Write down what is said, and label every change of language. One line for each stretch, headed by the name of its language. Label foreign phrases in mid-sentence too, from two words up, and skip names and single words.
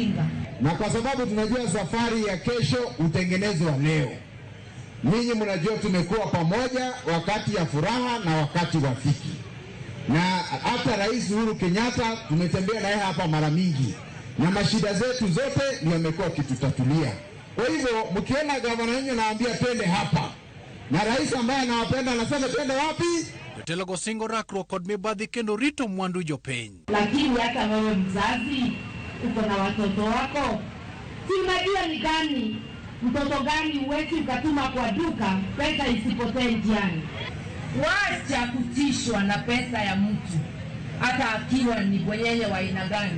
Swahili: Na kwa sababu tunajua safari ya kesho utengenezwa leo, Ninyi mnajua tumekuwa pamoja wakati ya furaha na wakati wa dhiki. Na hata Rais Uhuru Kenyatta tumetembea naye hapa mara mingi. Na mashida zetu zote ni amekuwa kitutatulia. Kwa hivyo mkiona gavana wenu anaambia twende hapa, na rais ambaye anawapenda anasema twende wapi?
Luo (Kenya and Tanzania): Jotelo go singo rakro kod mibadhi kendo rito mwandu jopiny.
Swahili: Lakini hata wewe mzazi uko na watoto wako, si unajua ni gani mtoto gani uwezi ukatuma kwa duka pesa isipotee njiani. Wacha kutishwa na pesa ya mtu hata akiwa ni bwenyenye wa aina gani.